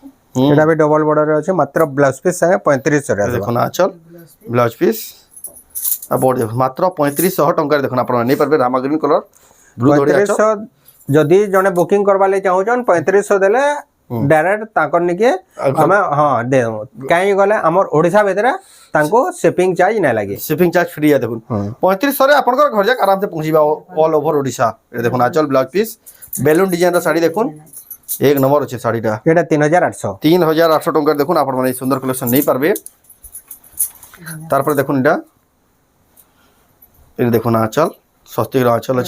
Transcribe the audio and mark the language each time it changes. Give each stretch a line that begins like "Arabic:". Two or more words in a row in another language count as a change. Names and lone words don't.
Odia: ଏଟା ବି
English: double border
Odia: ଅଛି ମାତ୍ର
English: blouse piece
Odia: ସାଥେ 3500 ରେ ଆସିବ ଦେଖନ୍ତୁ ଆଞ୍ଚଳ
English: blouse piece
Odia: ଆଉ ବଡି ଦେଖନ୍ତୁ ମାତ୍ର 3500 ଟଙ୍କା ଦେଖନ୍ତୁ ଆପଣମାନେ ନେଇ ପାରିବେ ରାମା
English: green color blue
Odia: ଧରି ଆଞ୍ଚଳ 3500 ଯଦି ଜଣେ ବୁକିଂ କରିବା ଲାଗି ଚାହୁଁଛନ୍ତି 3500 ଦେଲେ ଡାଇରେକ୍ଟ ତାଙ୍କର ନିକେ ଆମେ ହଁ ଦେ କାହିଁ ଗଲେ ଆମର ଓଡ଼ିଶା ଭିତରେ ତାଙ୍କୁ
English: shipping charge
Odia: ନାଇଁ ଲାଗେ
English: shipping charge free
Odia: ଅଛି ଦେଖନ୍ତୁ 3500 ରେ ଆପଣଙ୍କର ଘର ଯାଏ ଆରାମସେ ପହଞ୍ଚିବ
English: all over Odisha
Odia: ଏଟା ଦେଖନ୍ତୁ ଆଞ୍ଚଳ
English: blouse piece
Odia: ବେଲୁନ ଡିଜାଇନର ଶାଢ଼ି ଦେଖନ୍ତୁ ଏକ ନମ୍ବର ଅଛି ଶାଢ଼ିଟା এটা 3800 3800 ଟଙ୍କାର ଦେଖନ୍ତୁ ଆପଣଙ୍କର ମାନେ ଏଇ ସୁନ୍ଦର କଲେକସନ ନେଇ ପାରିବେ ତାପରେ ଦେଖନ୍ତୁ ଏଟା ଦେଖନ୍ତୁ ଆଞ୍ଚଳ ସ୍ୱସ୍ତିକ ଆଞ୍ଚଳ ଅଛି